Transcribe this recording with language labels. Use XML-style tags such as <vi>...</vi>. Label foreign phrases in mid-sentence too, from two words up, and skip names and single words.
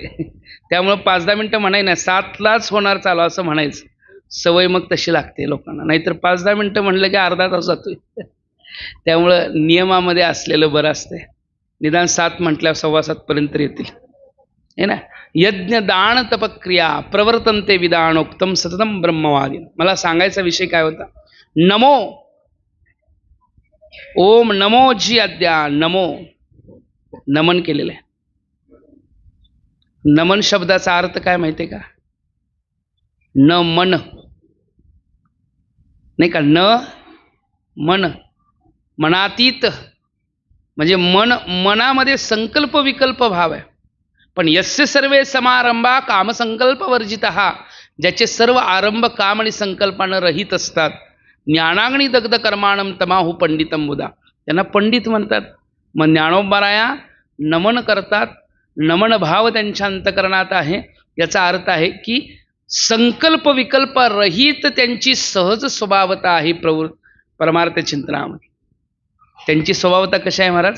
<mr>त्यामुळं 5-10 मिनटं म्हणाय ना, 7लाच होणार चालू असं म्हणायचं. सवय मग तशी लागते लोकांना. नाहीतर 5-10 मिनटं म्हणलं की अर्धा तास जातोय. त्यामुळं नियमामध्ये असलेलं बरं असतंय. निदान 7 म्हटल्यावर 7:15 पर्यंत येतील,</mr> <hi>है ना.</hi> <sa>यज्ञ दान तपक्रिया प्रवर्तन्ते विधानोक्तम सततम ब्रह्मवादी.</sa> <mr>मला सांगायचा विषय काय होता? नमो, ओम नमो जी अद्या. नमो, नमन केलेलं आहे. नमन शब्दाचा अर्थ काय माहितीये का? न मन, नाही का? न मन, मनातीत, म्हणजे मनामध्ये संकल्प विकल्प भाव आहे.</mr> <sa>पण यस्य सर्वे समारंभा कामसंकल्प वर्जितः,</sa> <mr>ज्याचे सर्व आरंभ काम आणि संकल्पानं रहित असतात.</mr> <sa>ज्ञानाग्नी दग्ध कर्माणम तमाहु पंडितम बुधा,</sa> <mr>त्यांना पंडित म्हणतात. मग ज्ञानोबाराया नमन करतात. नमन भाव त्यांच्या अंतकरणात आहे. याचा अर्थ आहे की संकल्प विकल्प रहित त्यांची सहज स्वभावता आहे. परमार्थ चिंतनामध्ये त्यांची स्वभावता कशी आहे महाराज?</mr>